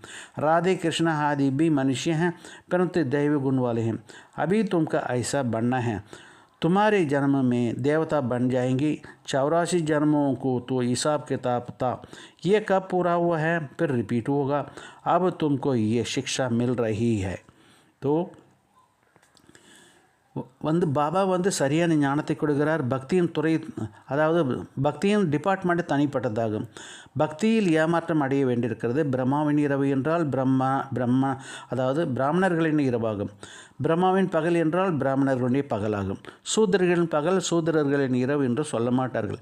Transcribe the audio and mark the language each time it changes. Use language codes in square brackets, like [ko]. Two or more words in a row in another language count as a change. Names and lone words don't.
[hi] राधे कृष्ण आदि भी मनुष्य हैं, परंतु दैव गुण वाले हैं। अभी तुमका ऐसा बनना है। तुम्हारे जन्म में देवता बन जाएंगी। 84 जन्मों को तो हिसाब किताब था, ये कब पूरा हुआ है फिर रिपीट होगा। अब तुमको ये शिक्षा मिल रही है। [ta] तो பாபா சரியான ஞானத்தை கொடுக்கிறார். பக்தியின் துறை, அதாவது பக்தியின் டிபார்ட்மெண்ட் தனிப்பட்டதாகும். பக்தியில் ஏமாற்றம் அடைய வேண்டியிருக்கிறது. பிரம்மாவின் இரவு என்றால் பிரம்மா அதாவது பிராமணர்களின் இரவாகும். பிரம்மாவின் பகல் என்றால் பிராமணர்களுடைய பகலாகும். சூத்திரர்களின் பகல் சூத்திரர்களின் இரவு என்று சொல்ல மாட்டார்கள்.